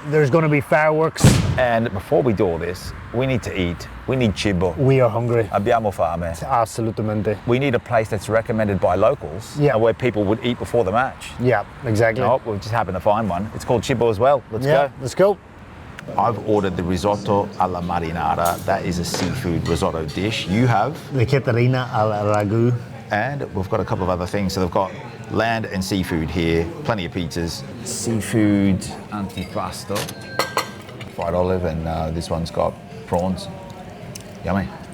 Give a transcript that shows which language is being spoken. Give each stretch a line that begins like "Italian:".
English: There's going to be fireworks. And before we do all this, we need to eat. We need Cibo. We are hungry.
Italian: Abbiamo fame. Assolutamente.
English: We need a place that's recommended by locals and where people would eat before the match. Yeah, exactly. Oh, we've just happened to find one. It's called Cibo as well. Let's go. Let's go. I've ordered the risotto alla marinara. That is a seafood risotto dish. You have? The Caterina al ragu. And we've got a couple of other things. So they've got land and seafood here, plenty of pizzas. Seafood antipasto, fried olive, and this one's got prawns. Yummy.